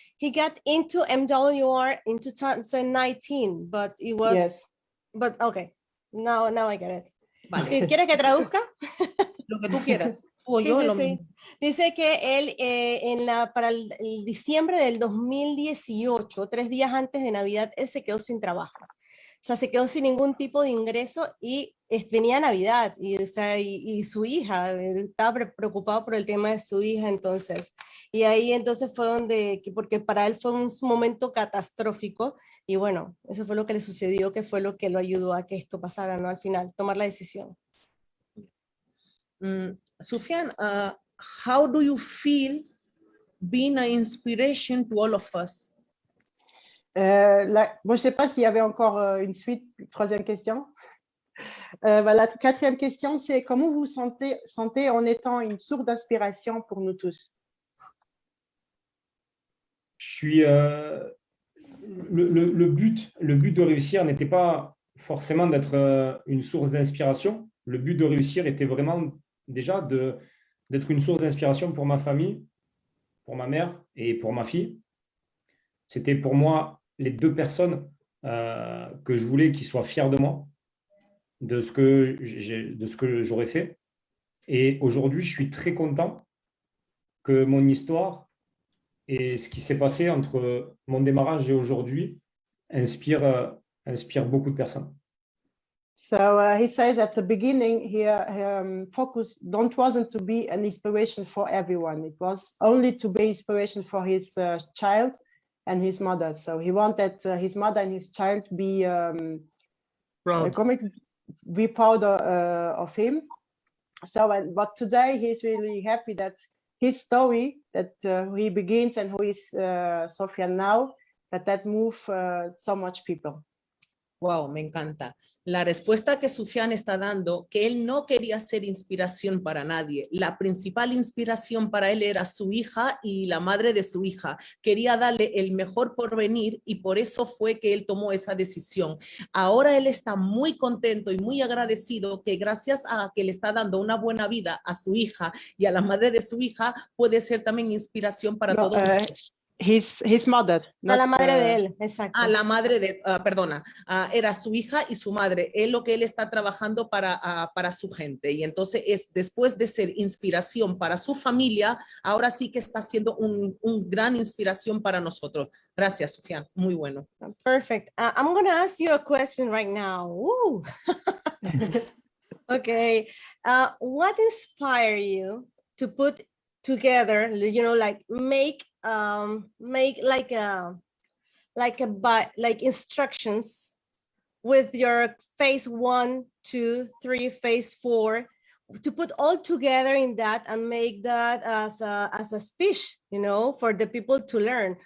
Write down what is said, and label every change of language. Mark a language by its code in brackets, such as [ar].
[en] He got into MWR in 2019, but it was... Yes. But okay, now I get it. [es] Vale. Si quieres que traduzca. Lo que tú quieras. Sí. Dice que él para el diciembre del 2018, 3 días antes de Navidad, él se quedó sin trabajo. O sea, se quedó sin ningún tipo de ingreso y venía Navidad y su hija, estaba preocupado por el tema de su hija entonces. Y ahí entonces fue porque para él fue un momento catastrófico y bueno, eso fue lo que le sucedió, que fue lo que lo ayudó a que esto pasara, ¿no? Al final, tomar la decisión. [en] Sufyan, how do you feel being an inspiration to all of us? [fr] Bon, je ne sais pas s'il y avait encore une suite, troisième question. La quatrième question, c'est comment vous sentez en étant une source d'inspiration pour nous tous? Je suis le but de réussir n'était pas forcément d'être une source d'inspiration. Le but de réussir était vraiment déjà d'être une source d'inspiration pour ma famille, pour ma mère et pour ma fille. C'était pour moi les deux personnes que je voulais qu'ils soient fiers de moi, de ce que j'aurais fait. Et aujourd'hui, je suis très content que mon histoire et ce qui s'est passé entre mon démarrage et aujourd'hui inspire beaucoup de personnes. [en] So he says at the beginning here, focus wasn't to be an inspiration for everyone. It was only to be inspiration for his child and his mother. So he wanted his mother and his child be Proud. be proud of him. So, but today he's really happy that his story, that he begins and who is Sofian now, that move so much people. [es] Wow, me encanta. La respuesta que Sufian está dando, que él no quería ser inspiración para nadie. La principal inspiración para él era su hija y la madre de su hija. Quería darle el mejor porvenir y por eso fue que él tomó esa decisión. Ahora él está muy contento y muy agradecido que gracias a que le está dando una buena vida a su hija y a la madre de su hija, puede ser también inspiración para todos. [en] His mother. [es] A la madre de él, exacto. A la madre de, perdona, era su hija y su madre. Es lo que él está trabajando para su gente. Y entonces después de ser inspiración para su familia, ahora sí que está siendo un gran inspiración para nosotros. Gracias, Sufian. Muy bueno. [en] Perfect. I'm going to ask you a question right now. Woo. Okay. What inspired you to put together, you know, like make instructions with your phase 1, 2, 3, phase 4, to put all together in that and make that as a speech, you know, for the people to learn?